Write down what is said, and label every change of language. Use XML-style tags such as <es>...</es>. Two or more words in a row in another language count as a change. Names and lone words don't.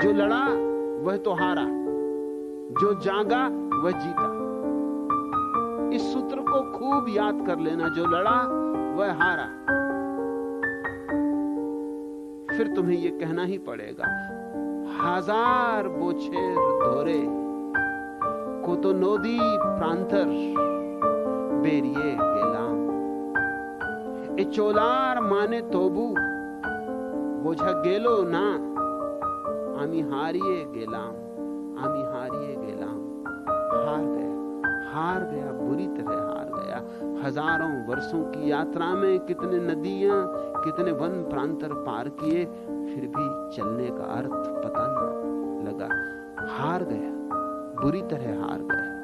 <hi>जो लड़ा वह तो हारा, जो जागा वह जीता। इस सूत्र को खूब याद कर लेना। जो लड़ा वह हारा। फिर तुम्हें यह कहना ही पड़ेगा,</hi> <bn>হাজার বছর ধরে কত নদী প্রান্তর পেরিয়ে গেলাম। এ চলার মানে তবু বোঝা গেল না, আমি হারিয়ে গেলাম, আমি হারিয়ে গেলাম।</bn> <hi>हार गया, हार गया, बुरी तरह हार गया। हजारों वर्षों की यात्रा में कितने नदियां, कितने वन प्रांतर पार किए, फिर भी चलने का अर्थ पता न लगा। हार गया, बुरी तरह हार गया।</hi>